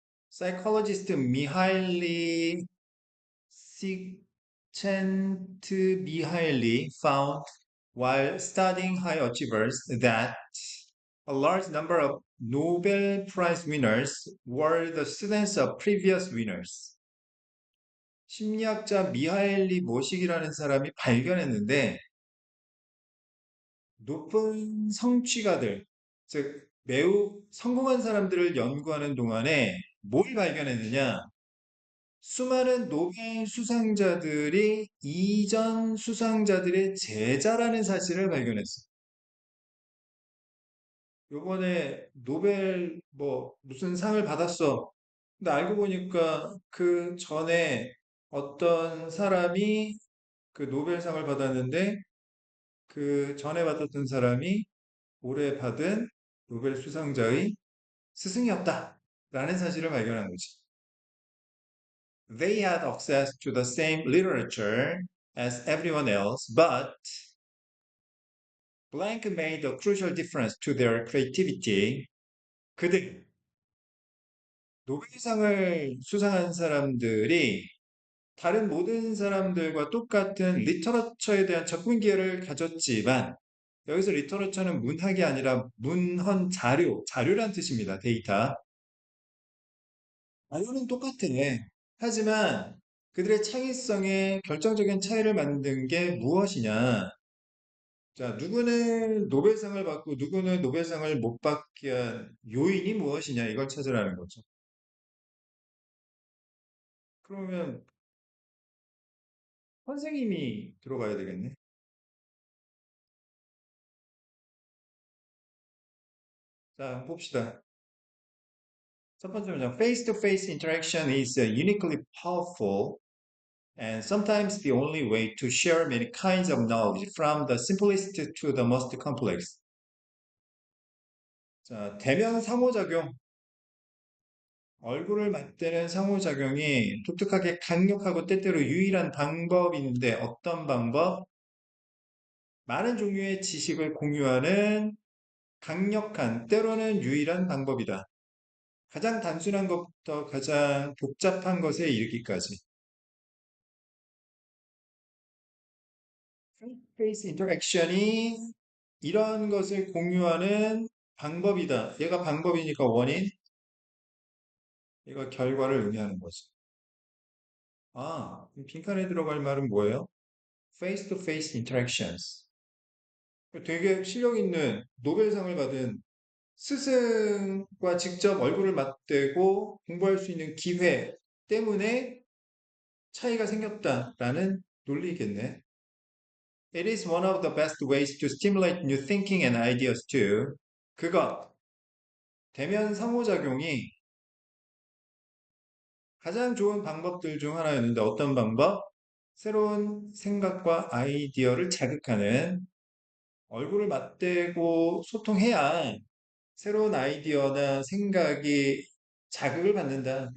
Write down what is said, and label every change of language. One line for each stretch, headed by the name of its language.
English: Psychologist 미하일리 Csikszentmihalyi found while studying high achievers that a large number of Nobel Prize winners were the students of previous winners.
Korean: 심리학자 미하엘리 모식이라는 사람이 발견했는데 높은 성취가들, 즉 매우 성공한 사람들을 연구하는 동안에 뭘 발견했느냐? 수많은 노벨 수상자들이 이전 수상자들의 제자라는 사실을 발견했어. 요번에 노벨 뭐 무슨 상을 받았어. 근데 알고 보니까 그 전에 어떤 사람이 그 노벨상을 받았는데 그 전에 받았던 사람이 올해 받은 노벨 수상자의 스승이었다. 라는 사실을 발견한 거지.
English: They had access to the same literature as everyone else, but blank made a crucial difference to their creativity.
Korean: 그들, 노벨상을 수상한 사람들이 다른 모든 사람들과 똑같은 리터러처에 대한 접근 기회를 가졌지만, 여기서 리터러처는 문학이 아니라 문헌 자료, 자료란 뜻입니다. 데이터. 자료는 똑같아. 하지만 그들의 창의성에 결정적인 차이를 만든 게 무엇이냐? 자, 누구는 노벨상을 받고 누구는 노벨상을 못 받게 한 요인이 무엇이냐? 이걸 찾으라는 거죠. 그러면 선생님이 들어가야 되겠네. 자, 봅시다. 첫 번째 문장.
English: Face-to-face interaction is uniquely powerful and sometimes the only way to share many kinds of knowledge from the simplest to the most complex.
Korean: 자, 대면 상호작용. 얼굴을 맞대는 상호작용이 독특하게 강력하고 때때로 유일한 방법인데 어떤 방법? 많은 종류의 지식을 공유하는 강력한, 때로는 유일한 방법이다. 가장 단순한 것부터 가장 복잡한 것에 이르기까지. 페이스 인터랙션이 이런 것을 공유하는 방법이다. 얘가 방법이니까 원인, 얘가 결과를 의미하는 거지. 아, 빈칸에 들어갈 말은 뭐예요?
English: Face to face interactions.
Korean: 되게 실력 있는 노벨상을 받은 스승과 직접 얼굴을 맞대고 공부할 수 있는 기회 때문에 차이가 생겼다라는 논리겠네.
English: It is one of the best ways to stimulate new thinking and ideas too.
Korean: 그것, 대면 상호작용이 가장 좋은 방법들 중 하나였는데 어떤 방법? 새로운 생각과 아이디어를 자극하는 얼굴을 맞대고 소통해야 새로운 아이디어나 생각이 자극을 받는다.